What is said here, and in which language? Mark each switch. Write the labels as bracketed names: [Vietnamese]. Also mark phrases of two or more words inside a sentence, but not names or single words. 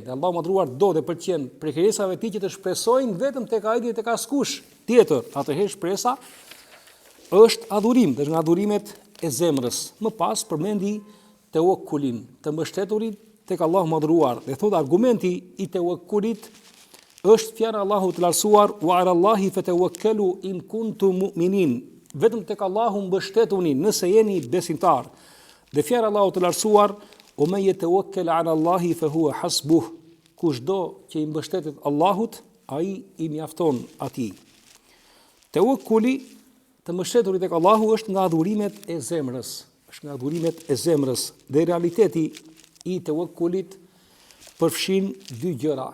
[Albanian] Dhe Allahu madhruar do dhe pëlqen për krijesave të tij që të shpresojnë vetëm tek ai dhe tek askush tjetër. Atëherë shpresa është adhurim, dhe është nga adhurimet e zemrës. Më pas përmendi tawakkulin, të mbështeturin tek Allahu madhruar. Dhe thot argumenti I tawakkulit është fjala Allahu të lartësuar, [Arabic] وعلى الله فتوكلوا إن كنتم مؤمنين. [Albanian] Vetëm tek Allahu mbështetuni nëse jeni besimtar. Dhe fjala Allahu të lartësuar, [Arabic] ومن يتوكل على الله فهو حسبه. [Albanian] Kushdo që I mbështetet Allahut, ai I mjafton atij. Tawakkuli, të mbështeturit tek Allahu është nga adhurimet e zemrës. Është nga adhurimet e zemrës. Dhe realiteti I tawakkulit përfshin dy gjëra.